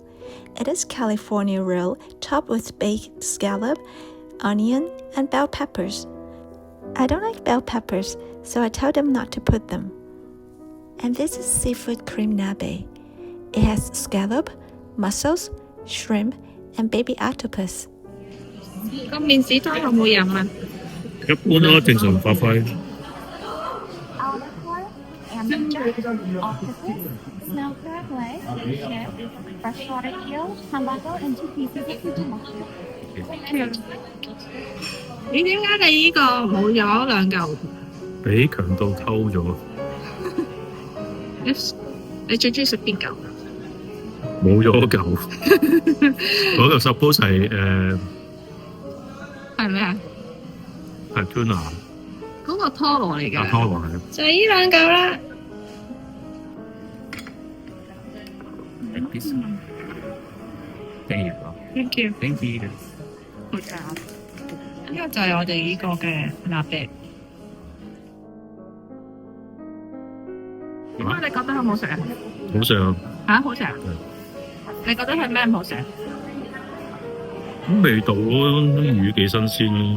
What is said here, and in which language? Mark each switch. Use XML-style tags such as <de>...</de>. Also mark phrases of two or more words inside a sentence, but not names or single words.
<en>It is California roll topped with baked scallop, onion, and bell peppers. I don't like bell peppers, so I tell them not to put them. And this is seafood cream nabe. It has scallop, mussels, shrimp, and baby octopus.</en> <yue>個麵豉湯有冇飲啊？一般咯，正常發揮。</yue> <en>Snail crab leg, chip, freshwater eel, hamburger, and 2 pieces of tomato.</en> <yue>咦，點解你呢個冇咗兩嚿？俾強盜偷咗，你最中意食邊嚿？冇咗嗰嚿。嗰嚿 suppose 係咩啊？係 tuna，嗰個拖羅嚟㗎。拖羅係。就係呢兩嚿啦。</yue> <en>Thank you. Thank you。</en> <yue>好正。呢個就係我哋呢個嘅臘餅。點解你覺得好唔好食啊？好食啊！嚇，好食啊！你覺得係咩唔好食？咁味道咯，魚幾新鮮咯。</yue>